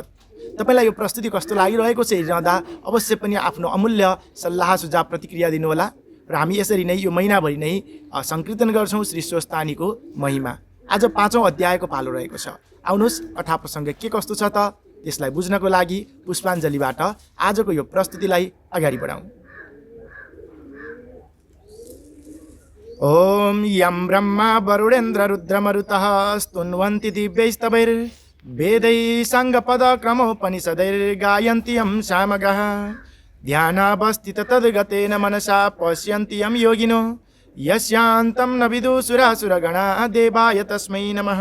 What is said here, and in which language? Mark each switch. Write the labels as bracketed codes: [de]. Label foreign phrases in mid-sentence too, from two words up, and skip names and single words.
[ne] तपाईँलाई यो प्रस्तुति कस्तो लागिरहेको छ हेरिरहँदा अवश्य पनि आफ्नो अमूल्य सल्लाह सुझाव प्रतिक्रिया दिनुहोला। र हामी यसरी नै यो महिनाभरि नै सङ्कीर्तन गर्छौँ श्री स्वस्थानीको महिमा। आज 5औं अध्यायको पालो रहेको छ। आउनुहोस् कथा प्रसङ्ग के कस्तो छ त त्यसलाई बुझ्नको लागि पुष्पाञ्जलीबाट आजको यो प्रस्तुतिलाई अगाडि बढाउँ। [sa] ओम यम ब्रह्मा वरुणेन्द्र रुद्रमरुतः स्तुन्वन्ति दिव्यैस्तवैर्वेदैः साङ्गपदक्रमोपनिषदैर्गायन्ति यं सामगः ध्यानावस्थित तद्गतेन मनसा पश्यन्ति यं योगिनो यस्यान्तं न विदुसुरासुरगणा देवाय तस्मै नमः।